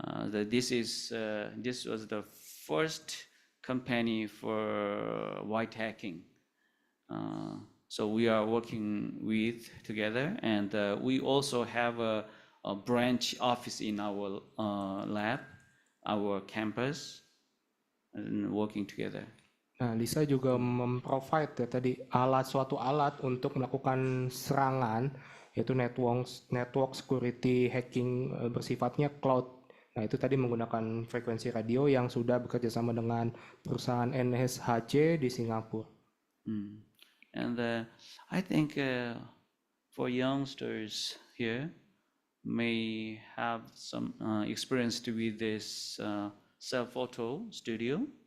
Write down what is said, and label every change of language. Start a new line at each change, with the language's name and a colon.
English: This was the first company for white hacking. So we are working with together, and we also have a branch office in our lab, our campus, and working together.
Indonesian: Nah, Lisa juga memprovide ya tadi suatu alat untuk melakukan serangan, yaitu network security hacking bersifatnya cloud. Nah, itu tadi menggunakan frekuensi radio yang sudah bekerja sama dengan perusahaan NSHC di Singapura.
English: And I think for youngsters here may have some experience with this self-photo studio.